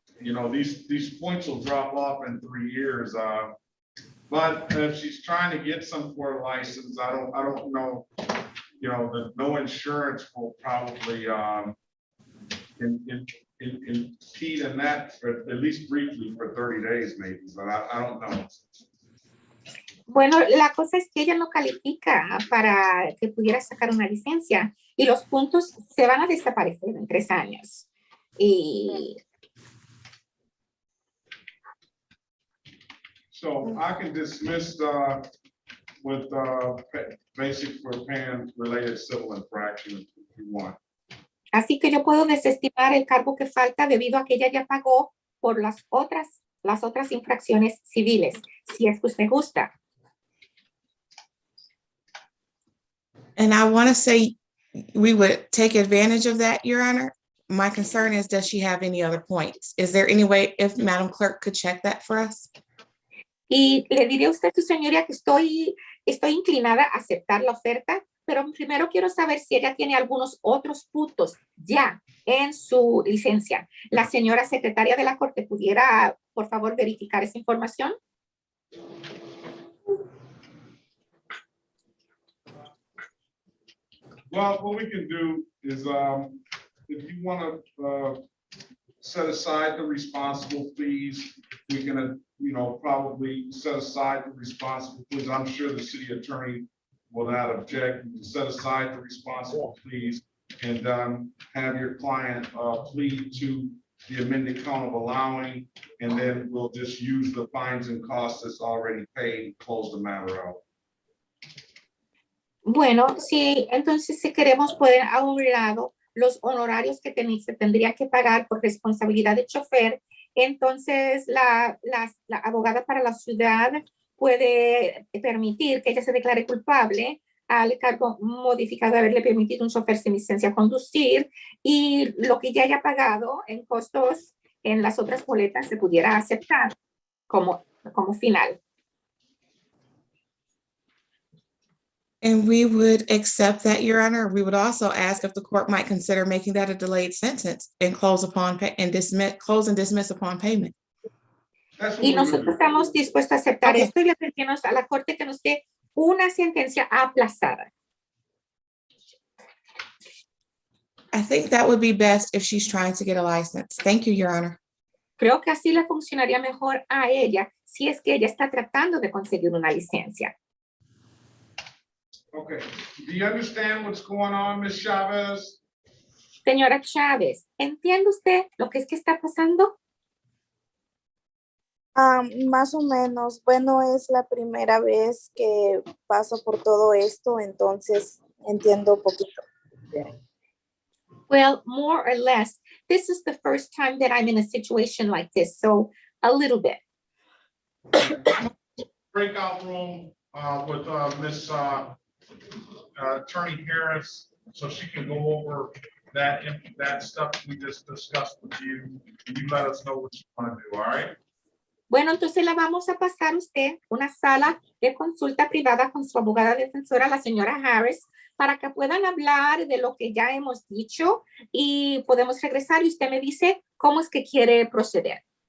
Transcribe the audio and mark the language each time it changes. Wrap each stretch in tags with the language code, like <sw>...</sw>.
<en>You know, these points will drop off in 3 years. But if she's trying to get some for a license, I don't know. You know, the no insurance will probably impede in that, for at least briefly, for 30 days maybe. But I don't know.</en> <es>Bueno, la cosa es que ella no califica para que pudiera sacar una licencia y los puntos se van a desaparecer en 3 años.</es> <en>So I can dismiss with basic for paying related civil infractions if you want.</en> <es>Así que yo puedo desestimar el cargo que falta debido a que ella ya pagó por las otras infracciones civiles, si es que usted gusta.</es> <en>And I want to say we would take advantage of that, Your Honor. My concern is, does she have any other points? Is there any way, if Madam Clerk could check that for us?</en> <es>Y le diré a usted, su señoría, que estoy inclinada a aceptar la oferta, pero primero quiero saber si ella tiene algunos otros puntos ya en su licencia. La señora secretaria de la Corte, ¿pudiera, por favor, verificar esa información?</es> <en>Well, what we can do is, if you want to set aside the responsible fees, we can, probably set aside the responsible fees. I'm sure the city attorney will not object, you can set aside the responsible pleas and have your client plead to the amended count of allowing, and then we'll just use the fines and costs that's already paid and close the matter out.</en> <es>Bueno, sí, entonces si queremos poner a un lado los honorarios que se tendrían que pagar por responsabilidad de chofer, entonces la abogada para la ciudad puede permitir que ella se declare culpable al cargo modificado de haberle permitido un chofer sin licencia a conducir, y lo que ya haya pagado en costos en las otras boletas se pudiera aceptar como final.</es> <en>And we would accept that, Your Honor. We would also ask if the court might consider making that a delayed sentence and close and dismiss upon payment.</en> <es>Y nosotros estamos dispuestos a aceptar esto y le pedimos a la corte que nos dé una sentencia aplazada.</es> <en>I think that would be best if she's trying to get a license. Thank you, Your Honor.</en> <es>Creo que así le funcionaría mejor a ella si es que ella está tratando de conseguir una licencia.</es> <en>Okay, do you understand what's going on, Ms. Chavez?</en> <es>Señora Chávez, ¿entiende usted lo que es que está pasando? Más o menos. Bueno, es la primera vez que paso por todo esto, entonces entiendo un poquito.</es> <en>Well, more or less, this is the first time that I'm in a situation like this, so a little bit. Breakout room with Ms. Attorney Harris, so she can go over that stuff we just discussed with you, and you let us know what you want to do, all right?</en> <es>Bueno, entonces la vamos a pasar usted una sala de consulta privada con su abogada defensora, la señora Harris, para que puedan hablar de lo que ya hemos dicho y podemos regresar y usted me dice cómo es que quiere proceder.</es>